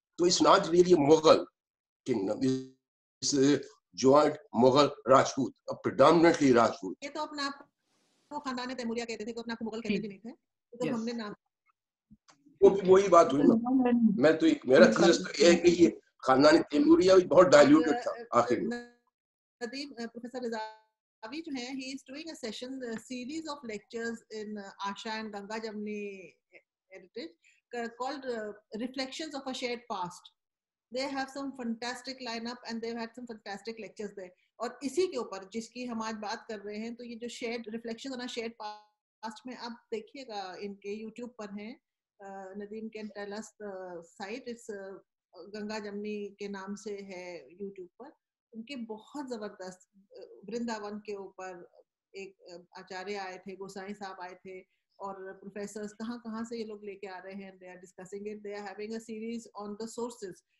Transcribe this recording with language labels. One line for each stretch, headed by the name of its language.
English: तो it's not really Mughal kingdom, it's joint Mughal Rajput, predominantly Rajput.
Hindi: ये तो अपने आप को खानदान तैमूरिया कहते थे, तो अपने आप को मुगल कहते भी नहीं थे, तो हमने नाम वो वही बात हुई ना। मैं तो मेरा थीसिस तो है कि ये खानदान तैमूरिया बहुत डाइल्यूटेड था आखिर में।
English: Nadeem professor Razavi जो है, he is doing a session series of lectures in Asha and Ganga Jamni heritage called Reflections of a Shared Past. They have some fantastic lineup and they've had some fantastic lectures there.
Hindi: और इसी के ऊपर जिसकी हम आज बात कर रहे हैं, तो ये जो
English: shared reflections on a shared past
Hindi: में आप देखिएगा, इनके YouTube पर हैं, Nadeem
English: can tell us the site,
Hindi: it's Ganga जमनी के नाम से है YouTube पर। उनके बहुत जबरदस्त वृंदावन के ऊपर एक आचार्य आए थे, गोसाई साहब आए थे, और प्रोफेसर्स कहाँ से ये लोग लेके आ रहे हैं,
English: They are discussing it, they are having a series on the sources.